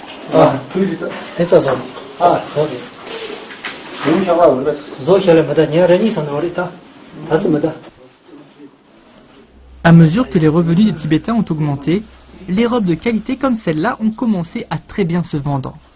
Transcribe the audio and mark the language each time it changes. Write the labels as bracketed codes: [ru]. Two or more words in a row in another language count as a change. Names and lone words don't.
[zh] 啊，哎，这走啊，走的。走起来没得，你看这你上哪里的？他是没得。 [fr] À mesure que les revenus des Tibétains ont augmenté, les robes de qualité comme celle-là ont commencé à très bien se vendre.